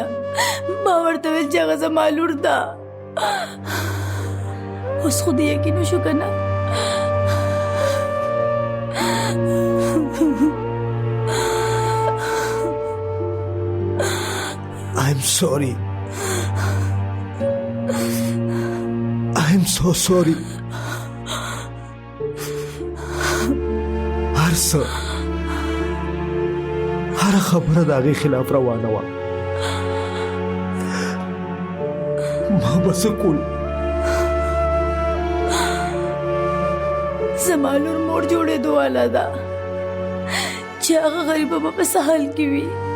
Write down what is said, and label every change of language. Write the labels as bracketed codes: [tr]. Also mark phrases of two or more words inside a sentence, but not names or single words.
[ps] ما ورته ویل چې هغه زما لور ده. اوس خو دې یقین وشو که نه. [en] I'm sorry. I'm so sorry. [ps] هر خبره د هغې خلاف روانه وه. ما به څه کول؟ زما لور مور جوړېدو واله ده چې هغه غریبه به په څه حال کې وي.